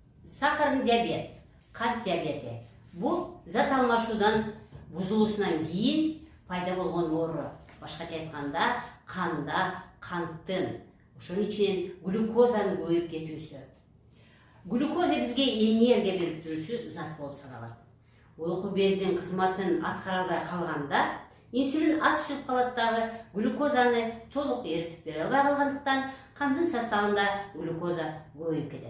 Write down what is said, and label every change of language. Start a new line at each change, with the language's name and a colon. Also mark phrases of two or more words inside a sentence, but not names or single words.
Russian: Сахарный диабет,
Kazakh: қант диабеті. Бұл зат алмашудан бұзылысынан кейін пайда болған оры. Башқаша айтқанда, қанда қанттың,
Kyrgyz: ошонун ичинен глюкозаны көбөйүп кетүүсү. Глюкоза бизге энергия берип турчу зат болуп саналат. Уйку бездин кызматын аткара албай калганда инсулин аз чыгып калат дагы, глюкозаны толук эритип бере албай калгандыктан кандын составында глюкоза көбөйүп кетет.